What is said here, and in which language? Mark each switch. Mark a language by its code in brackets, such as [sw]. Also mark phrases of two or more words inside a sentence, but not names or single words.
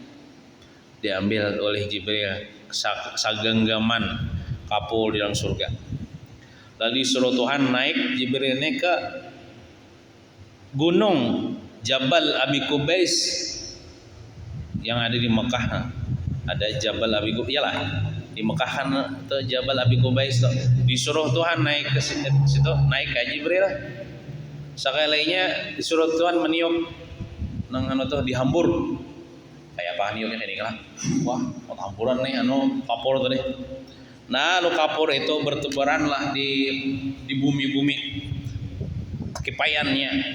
[bjn] Diambil oleh Jibril sagenggaman kapur di dalam surga. Lalu suruh Tuhan naik Jibril ini ke gunung Jabal Abi Qubais yang ada di Mekah. Ada Jabal Abi Qubais, iyalah di Mekah kan tuh Jabal Abi Qubais tuh. Disuruh Tuhan naik ke situ, naik ke Jibril. Sekalinya disuruh Tuhan meniup nang tuh dihambur. Kayak apa niupnya ini lah. Wah, hamburan nih kapur tuh deh. Nah, kapur itu bertebaran lah di bumi-bumi kipayannya.